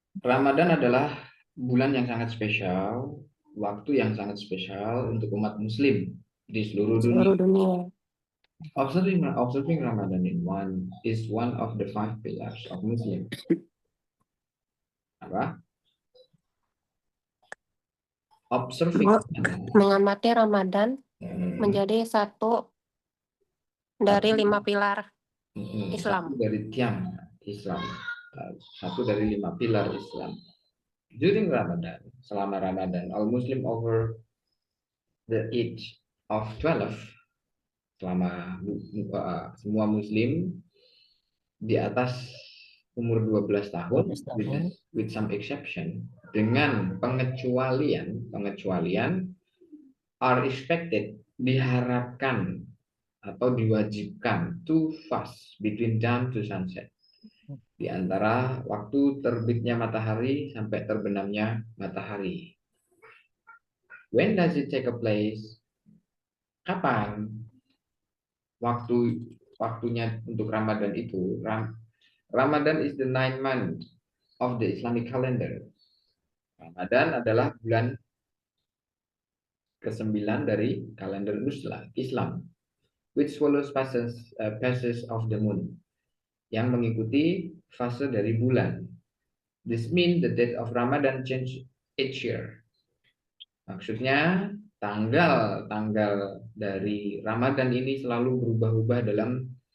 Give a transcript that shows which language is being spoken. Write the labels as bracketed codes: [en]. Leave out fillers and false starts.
[id] Ramadan adalah bulan yang sangat spesial, waktu yang sangat spesial untuk umat Muslim di seluruh Seluruh dunia. dunia. [en] Observing Ramadan is one of the 5 pillars of Muslim. [id] Apa? [en] Observing [id] Mengamati Ramadan menjadi satu dari 5 pilar Islam. Satu dari tiang Islam. Satu dari 5 pilar Islam. [en] During Ramadan, [id] selama Ramadan, [en] all Muslim over the age of 12, [id] selama semua Muslim di atas umur 12 tahun, [en] with some exception, [id] dengan pengecualian [en] are expected, [id] diharapkan atau diwajibkan [en] to fast between dawn to sunset, [id] di antara waktu terbitnya matahari sampai terbenamnya matahari. [en] When does it take a place? [id] Kapan waktunya untuk Ramadan itu? [en] Ramadan is the 9th month of the Islamic calendar. [id] Ramadan adalah bulan ke-9 dari kalender Islam, [en] which follows phases of the moon, [id] yang mengikuti fase dari bulan. [en] This means the date of Ramadan change each year. [id] Maksudnya tanggal dari Ramadan ini selalu berubah-ubah dalam